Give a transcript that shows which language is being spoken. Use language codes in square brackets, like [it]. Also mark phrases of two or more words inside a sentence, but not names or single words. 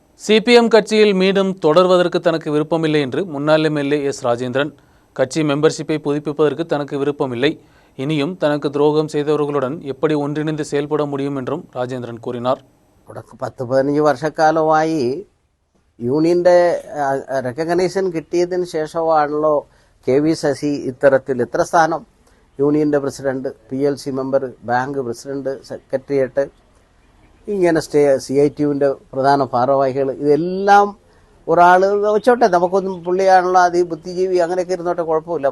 [ta] சிபிஎம் கட்சியில் மீண்டும் தொடர்வதற்கு தனக்கு விருப்பமில்லை என்று முன்னாள் எம்எல்ஏ எஸ் ராஜேந்திரன். கட்சி மெம்பர்ஷிப்பை புதுப்பிப்பதற்கு தனக்கு விருப்பமில்லை, இனியும் தனக்கு துரோகம் செய்தவர்களுடன் எப்படி ஒன்றிணைந்து செயல்பட முடியும் என்றும் ராஜேந்திரൻ கூறினார். [ml] 10-15 വർഷക്കാലമായി യൂണിയന്റെ റെക്കഗ്നൈസേഷൻ കിട്ടിയതിന് ശേഷമാണല്ലോ കെ.വി. ശശി ഇത്ര സ്ഥാനം, യൂണിയന്റെ പ്രസിഡന്റ്, PLC മെമ്പർ, ബാങ്ക് പ്രസിഡന്റ്, സെക്രട്ടേറിയറ്റ്, ഇങ്ങനെ CITUവിൻ്റെ പ്രധാന ഭാരവാഹികൾ, ഇതെല്ലാം ഒരാൾ വെച്ചോട്ടെ, നമുക്കൊന്നും പുള്ളിയാണല്ലോ അതി ബുദ്ധിജീവി, അങ്ങനെയൊക്കെ ഇരുന്നോട്ടെ, കുഴപ്പമില്ല.